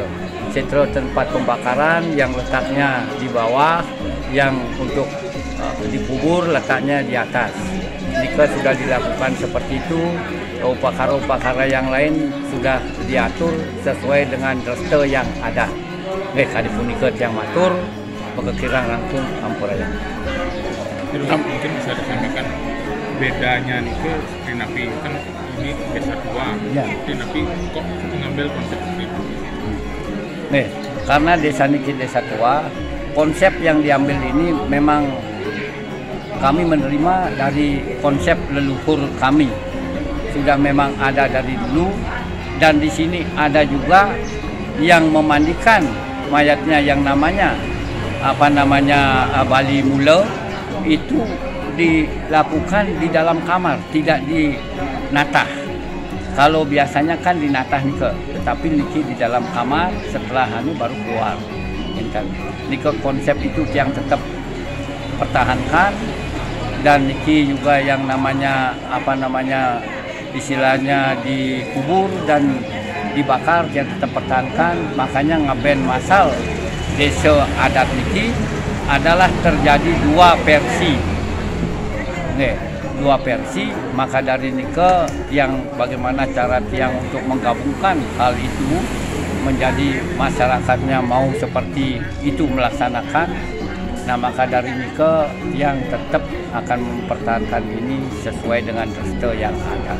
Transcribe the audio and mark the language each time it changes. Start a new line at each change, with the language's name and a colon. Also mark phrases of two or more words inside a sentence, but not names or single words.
Indonesian: Setra tempat pembakaran yang letaknya di bawah, yang untuk dikubur letaknya di atas. Nike sudah dilakukan seperti itu. Upakara-upakara yang lain sudah diatur sesuai dengan restu yang ada.
Balinese: Kadipuniket yang matur, pekekirang langsung ampuraya.
Indonesian: Mungkin bisa disampaikan bedanya nih ke Trinapi kan ini desa tua, ya. Trinapi kok mengambil konsep itu? Nih, karena desa niki desa tua, konsep yang diambil ini memang kami menerima dari konsep leluhur kami. Sudah memang ada dari dulu, dan di sini ada juga yang memandikan mayatnya yang namanya Bali Mula itu dilakukan di dalam kamar, tidak di natah. Kalau biasanya kan di natah nika, tetapi niki di dalam kamar, setelah baru keluar. Nika konsep itu yang tetap pertahankan, dan niki juga yang namanya istilahnya dikubur dan dibakar yang tetap pertahankan. Makanya ngaben masal desa adat niki adalah terjadi dua versi. Dua versi, maka dari nike yang bagaimana cara tiang untuk menggabungkan hal itu menjadi masyarakatnya mau seperti itu melaksanakan. Nah, maka dari nike yang tetap akan mempertahankan ini sesuai dengan restu yang ada.